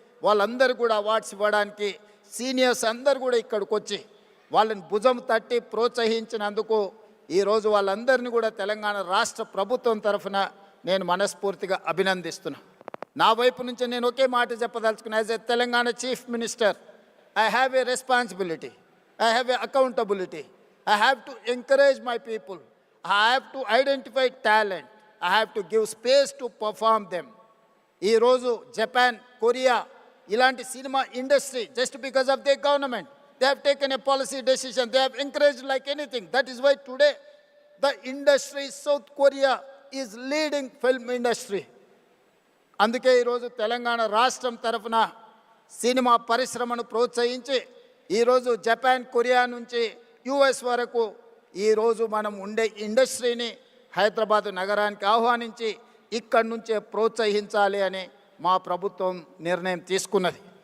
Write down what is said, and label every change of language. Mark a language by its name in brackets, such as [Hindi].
[Telugu] వాళ్ళందరూ కూడా అవార్డ్స్ ఇవ్వడానికి సీనియర్స్ అందరు కూడా ఇక్కడికి వచ్చి వాళ్ళని భుజం తట్టి ప్రోత్సహించినందుకు ఈరోజు వాళ్ళందరినీ కూడా తెలంగాణ రాష్ట్ర ప్రభుత్వం తరఫున నేను మనస్ఫూర్తిగా అభినందిస్తున్నా. నా వైపు నుంచి నేను ఒకే మాట చెప్పదలుచుకున్నా. [English] As a Telangana chief minister, I have a responsibility, I have a accountability. I have to encourage my people. I have to identify talent. I have to give space to perform them. [Telugu] ఈ రోజు Japan, Korea ఇలాంటి cinema industry [English] just because of their government, they have taken a policy decision. They have encouraged like anything. That is why today the industry, South Korea is leading film industry. [Telugu] అందుకే ఈరోజు తెలంగాణ రాష్ట్రం తరఫున cinema పరిశ్రమను ప్రోత్సహించి ఈరోజు Japan, Korea నుంచి US వరకు ఈరోజు మనం ఉండే ఇండస్ట్రీని హైదరాబాద్ నగరానికి ఆహ్వానించి ఇక్కడి నుంచే ప్రోత్సహించాలి అని మా ప్రభుత్వం నిర్ణయం తీసుకున్నది.